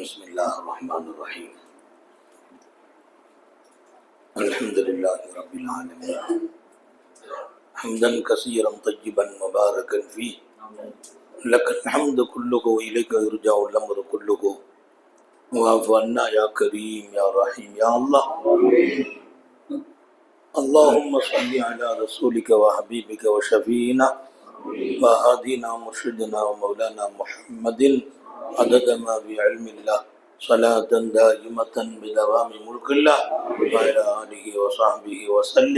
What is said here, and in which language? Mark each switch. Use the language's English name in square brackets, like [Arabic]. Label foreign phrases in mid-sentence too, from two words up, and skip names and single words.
[Arabic] بسم الله الرحمن الرحيم. الحمد لله رب العالمين. حمدا كثيرا طيبا مباركا في. لك الحمد كله إليك يرجع الأمر كله. واعف عنا يا كريم يا رحيم يا الله. اللهم صل على رسولك وحبيبك وشفينا وهادينا مرشدنا ومولانا محمد عدد ما بعلم الله صلاة دائمة بدوام ملك الله وعلى آله وصحبه وسلم.